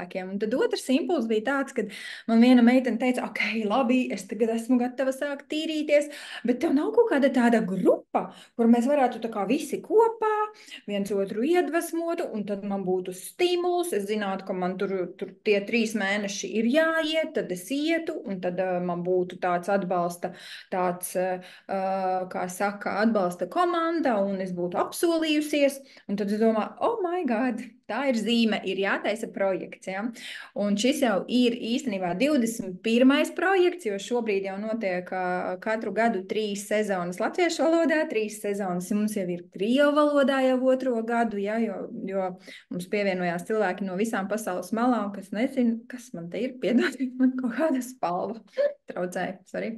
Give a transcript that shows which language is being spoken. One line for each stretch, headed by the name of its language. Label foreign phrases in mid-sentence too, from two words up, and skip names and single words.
Latvian: Un tad otrs impulss bija tāds, kad man viena meitene teica, ok, labi, es tagad esmu gatava sākt tīrīties, bet tev nav kaut kāda tāda grupa, kur mēs varētu tā kā visi kopā viens otru iedvesmotu, un tad man būtu stimuls, es zinātu, ka man tur tie 3 mēneši ir jāiet, tad es ietu, un tad man būtu tāds atbalsta, kā saka, atbalsta komanda, un es būtu apsolījusies, un tad es domāju,
English: oh my God,
Latvian: Tā ir zīme, ir jātaisa projekts. Ja? Un šis jau ir īstenībā 21. projekts, jo šobrīd jau notiek katru gadu 3 sezonas latviešu valodā, 3 sezonas mums jau ir krievu valodā jau 2. gadu, ja? jo mums pievienojās cilvēki no visām pasaules malām, kas nezin, kas man te ir, piedodiet, man kaut kāda spalva traucēja, sorry.